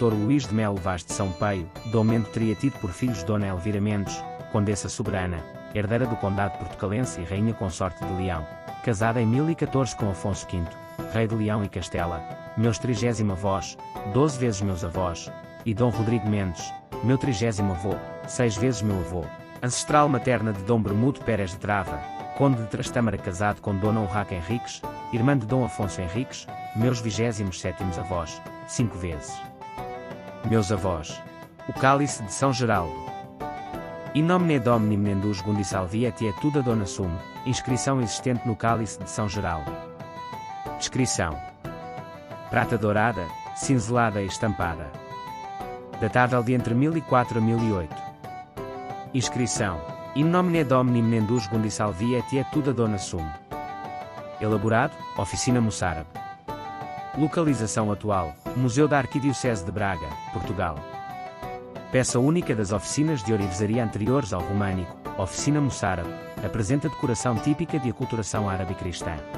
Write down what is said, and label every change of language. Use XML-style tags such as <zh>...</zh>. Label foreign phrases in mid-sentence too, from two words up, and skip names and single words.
<pt>Luís de Melo Vaz de São Peio, Dom Mendo teria tido por filhos Dona Elvira Mendes, condessa soberana, herdeira do condado portucalense e rainha consorte de Leão, casada em 1014 com Afonso V, rei de Leão e Castela, meus 30º avós, 12 vezes meus avós, e Dom Rodrigo Mendes, meu 30º avô, 6 vezes meu avô, ancestral materna de Dom Bermudo Pérez de Trava, conde de Trastâmara casado com Dona Urraca Henriques, irmã de Dom Afonso Henriques, meus 27º avós, 5 vezes. Meus avós. O cálice de São Geraldo.</pt> <la>In nomine Domini Menendus Gundi Salviet et Tuda Dona Sum,</la> <pt>inscrição existente no cálice de São Geraldo. Descrição. Prata dourada, cinzelada e estampada. Datável de entre 1004 a 1008. Inscrição.</pt> <la>In nomine Domini Menendus Gundi Salviet et Tuda Dona Sum.</la> <pt>Elaborado, Oficina Moçárabe. Localização atual, Museu da Arquidiocese de Braga, Portugal. Peça única das oficinas de orivesaria anteriores ao românico, Oficina Moçárabe, apresenta decoração típica de aculturação árabe cristã.</pt>